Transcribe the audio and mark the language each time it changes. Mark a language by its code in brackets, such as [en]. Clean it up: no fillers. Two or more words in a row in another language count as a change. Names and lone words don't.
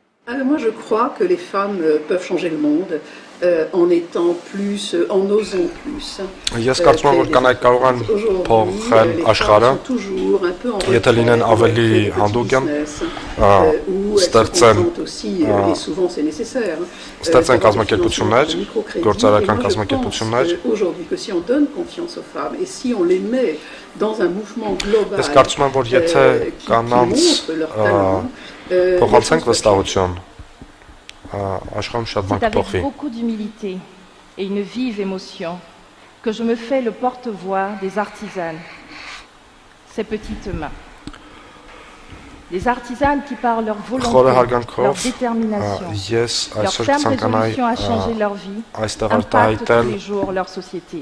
[fr] Moi, je crois que les femmes peuvent changer le monde en étant plus, en osant plus. [hy] Ես կարծում եմ, որ կանայք կարող են փոխել աշխարհը, եթե լինեն ավելի հանդուգն, ստեղծեն կազմակերպություններ, գործարարական կազմակերպություններ։ Ես կարծում եմ, որ եթե կանանց փոխանցենք վստահություն, [fr] c'est avec beaucoup d'humilité et une vive émotion que je me fais le porte-voix des artisanes, ces petites mains. Des artisanes qui par leur volonté, leur détermination, leur ferme résolution à changer leur vie, impactent tous les jours leur société.